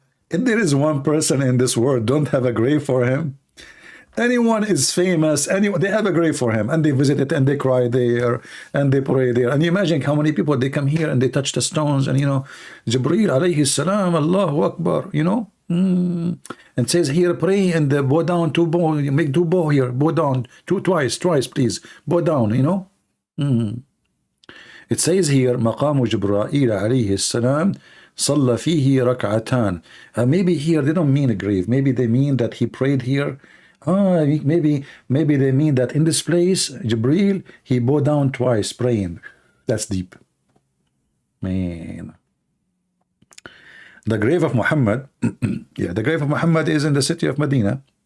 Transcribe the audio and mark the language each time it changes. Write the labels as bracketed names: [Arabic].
[English] If there is one person in this world don't have a grave for him, anyone is famous, anyone, they have a grave for him, and they visit it, and they cry there, and they pray there. And you imagine how many people, they come here and they touch the stones, and, you know, Jibreel alayhi salam, Allahu Akbar, you know, and says here, pray, and bow down, two bow, you make two bow here, bow down, twice, please, bow down, you know. It says here, [Arabic] مقام جبرائيل عليه السلام صلى فيه ركعتان. [English] Maybe here they don't mean a grave. Maybe they mean that he prayed here. Maybe they mean that in this place, Jibreel, he bowed down twice praying. That's deep. Man. The grave of Muhammad, yeah, the grave of Muhammad is in the city of Medina.